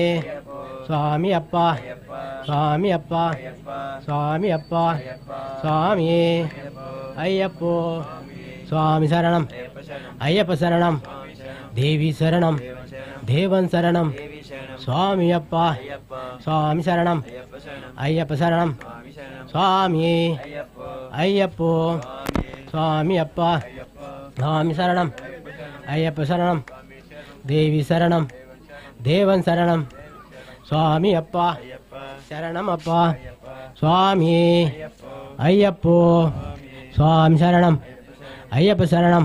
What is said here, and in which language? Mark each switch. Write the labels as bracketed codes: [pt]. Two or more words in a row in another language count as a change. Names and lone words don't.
[kn] ಸ್ವಾಮಿಯಪ್ಪ ಸ್ವಾಮಿಯಪ್ಪ ಸ್ವಾಮಿಯಪ್ಪ ಸ್ವಾಮಿಯೇ ಅಯ್ಯಪ್ಪ ಸ್ವಾಮಿ ಶರಣಂ ಅಯ್ಯಪ್ಪ ಶರಣಂ ದೇವಿ ಶರಣಂ ದೇವನ್ ಶರಣಂ ಸ್ವಾಮಿಯಪ್ಪ ಸ್ವಾಮಿ ಶರಣಂ ಅಯ್ಯಪ್ಪ ಶರಣಂ ಸ್ವಾಮಿ ಅಯ್ಯಪ್ಪ ಸ್ವಾಮಿಯಪ್ಪ [ta] சுவாமி சரணம் ஐயப்ப சரணம் தேவி சரணம் தேவன் சரணம் சுவாமி அப்பா சரணம் அப்பா சுவாமி ஐயப்போ சுவாமி சரணம் ஐயப்ப சரணம்